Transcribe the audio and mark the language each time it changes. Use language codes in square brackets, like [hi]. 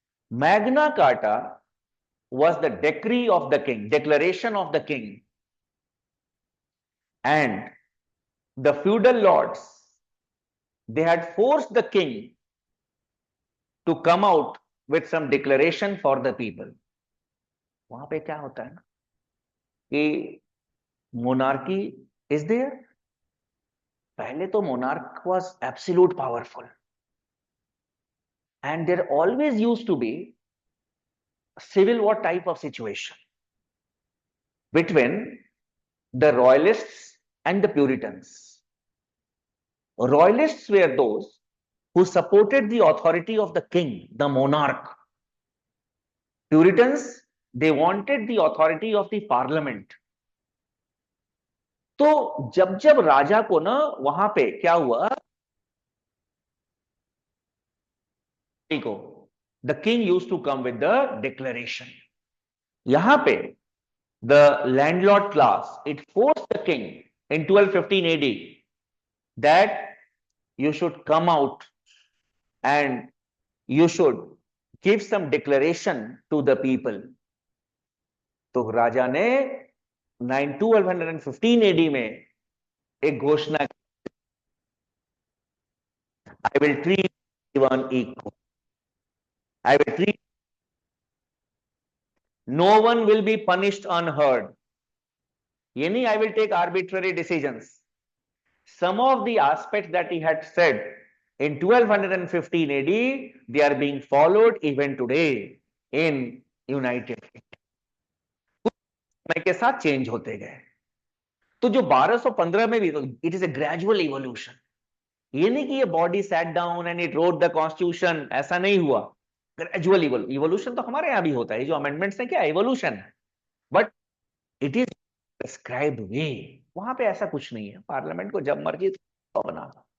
[en] Magna Carta was the decree of the king, declaration of the king, and the feudal lords, they had forced the king to come out with some declaration for the people. [hi] वहां पे क्या होता है ना कि [en] monarchy is there. [hi] पहले तो [en] monarch was absolute powerful, and there always used to be a civil war type of situation between the royalists and the Puritans. Royalists were those who supported the authority of the king, the monarch. Puritans, they wanted the authority of the parliament. [hi] तो जब जब राजा को ना वहां पे क्या हुआ, [en] the king used to come with the declaration. [hi] यहां पे [en] the landlord class, it forced the king in 1215 AD that you should come out and you should give some declaration to the people. [hi] तो राजा ने 1215 AD में एक घोषणा, [en] I will treat everyone equal. I will treat, no one will be punished unheard. [hi] ये नहीं [en] I will take arbitrary decisions. Some of the aspects that he had said in 1215 AD, they are being followed even today in United Kingdom. [hi] समय के साथ change होते गए. तो जो 1215 में भी, [en] It is a gradual evolution. [hi] ये नहीं कि ये [en] body sat down and it wrote the constitution, [hi] ऐसा नहीं हुआ. [en] gradual evolution [hi] तो हमारे यहां भी होता है. जो अमेंडमेंट्स है क्या इवोल्यूशन है, बट [en] It is prescribed way. [hi] वहां पे ऐसा कुछ नहीं है, पार्लियामेंट को जब मर्जी तो बना।